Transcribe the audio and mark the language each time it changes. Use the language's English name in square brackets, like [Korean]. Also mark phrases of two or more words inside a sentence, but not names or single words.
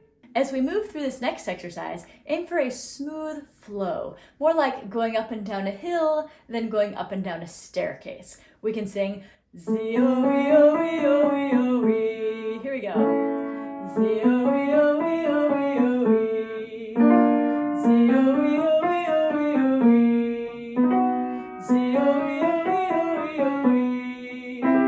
[English] As we move through this next exercise, aim for a smooth flow, more like going up and down a hill than going up and down a staircase. We can sing Z-O-E-O-E-O-E-O-E. Here we go. Z-O-E-O-E-O-E-O-E. Z-O-E-O-E-O-E-O-E. Z-O-E-O-E-O-E-O-E.